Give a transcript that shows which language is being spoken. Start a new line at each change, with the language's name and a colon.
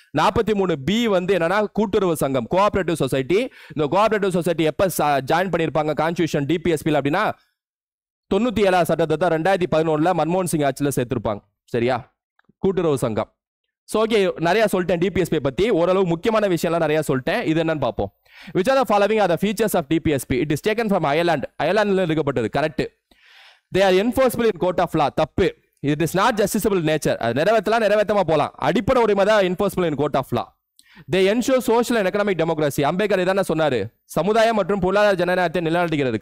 Tamil: 43 B வந்து என்னன்னா கூட்டுறவு சங்கம், கோஆபரேட்டிவ் சொசைட்டி. இந்த கோஆபரேட்டிவ் சொசைட்டி எப்ப ஜாயின் பண்ணிருப்பாங்க கான்ஸ்டிடியூஷன் டிபிஎஸ்பி அப்படின்னா 97 சட்டத்தை 2011 மன்மோகன் சிங் ஆட்சியில் சேர்த்திருப்பாங்க. சரியா, கூட்டுறவு சங்கம். ஸோ ஓகே, நிறைய சொல்லிட்டேன் டிபிஎஸ்பி பத்தி, ஓரளவு முக்கியமான விஷயம்லாம் நிறைய சொல்லிட்டேன். இது என்னன்னு பார்ப்போம்.
English: Which are the following are the features of DPSP? It is taken from Ireland.
Tamil: Irelandல எடுக்கப்பட்டது. Correct.
English: They are enforceable in court of law.
Tamil: தப்பு.
English: It is not justiciable in nature.
Tamil: அது நிறைவேற்றமா போலாம். அடிப்படை உரிமை தான்
English: enforceable in court of law. They ensure social and economic democracy.
Tamil: Ambedkar இதான சொன்னாரு, சமுதாயம் மற்றும் பொருளாதார ஜனநாயகத்தை நிலைநாட்டுகிறது.